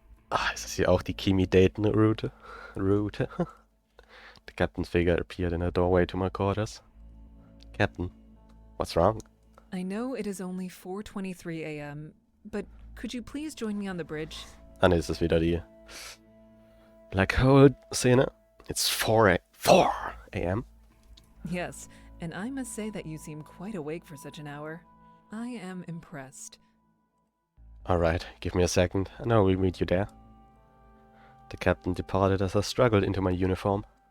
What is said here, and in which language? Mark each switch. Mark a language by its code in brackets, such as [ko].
[de] Ah, ist das hier auch die Kimi-Dayton-Route? [en] The captain's figure appeared in a doorway to my quarters. Captain, what's wrong? I know it is only 4:23 a.m., but could you please join me on the bridge? [de] Ah ne, das ist wieder die Black Hole-Szene. [en] It's 4 a.m. Yes, and I must say that you seem quite awake for such an hour. I am impressed. Alright, give me a second, and I will meet you there. The captain departed as I struggled into my uniform.